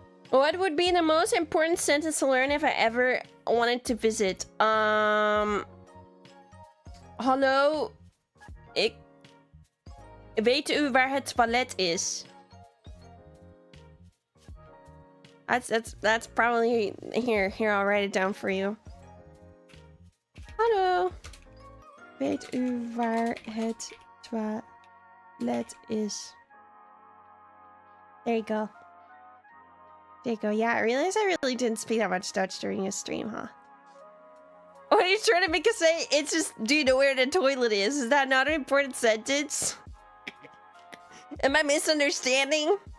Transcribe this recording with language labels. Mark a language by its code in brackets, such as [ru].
[en] What would be the most important sentence to learn if I ever wanted to visit? [nl] Hallo. Ik weet u waar het toilet is? [en] That's probably here. I'll write it down for you. [nl] Hallo. Weet u waar het toilet is? [en] There you go. Yeah, I realized I really didn't speak that much Dutch during a stream, huh? What are you trying to make us say? It's just, do you know where the toilet is? Is that not an important sentence? Am I misunderstanding?